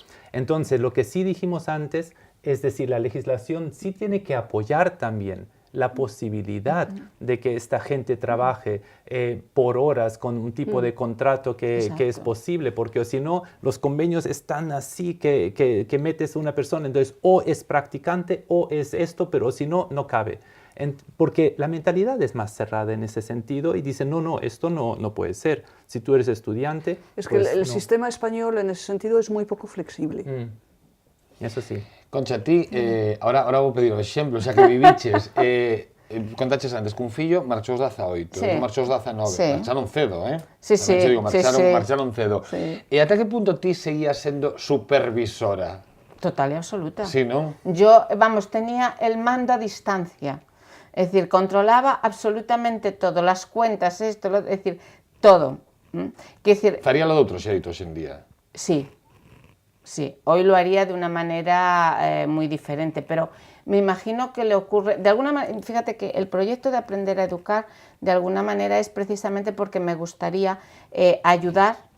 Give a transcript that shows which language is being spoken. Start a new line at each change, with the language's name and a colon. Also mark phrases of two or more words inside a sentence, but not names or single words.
Spanish: Entonces, lo que sí dijimos antes, es decir, la legislación sí tiene que apoyar también la posibilidad de que esta gente trabaje por horas con un tipo de contrato que es posible, porque si no, los convenios están así que metes a una persona, entonces o es practicante o es esto, pero si no, no cabe. Porque la mentalidad es más cerrada en ese sentido y dicen, no, esto no puede ser. Si tú eres estudiante... Es que pues el no. sistema español en ese sentido es muy poco flexible. Eso sí.
Galician: Concha, ti, ahora vou pedir o exemplo, xa que viviches, contaches antes que un fillo marchou aos 18,
Spanish: Sí.
Galician: outro marchou aos 19,
Spanish: Sí.
Galician: marcharon cedo,
Spanish: Sí,
Galician: Tamén
Spanish: sí,
Galician: che digo,
Spanish: sí,
Galician: marcharon
Spanish: sí.
Galician: cedo.
Spanish: Sí.
Galician: E ata que punto ti seguías sendo supervisora?
Spanish: Total y absoluta.
Galician: Sí, non?
Spanish: Yo, vamos, tenía el mando a distancia. Es decir, controlaba absolutamente todo, las cuentas, esto, es decir, todo. Quiero decir,
Galician: Faría lo de outro xeito hoxe en día.
Spanish: sí, hoy lo haría de una manera muy diferente, pero me imagino que le ocurre, de alguna manera, fíjate que el proyecto de Aprender a Educar, de alguna manera es precisamente porque me gustaría ayudar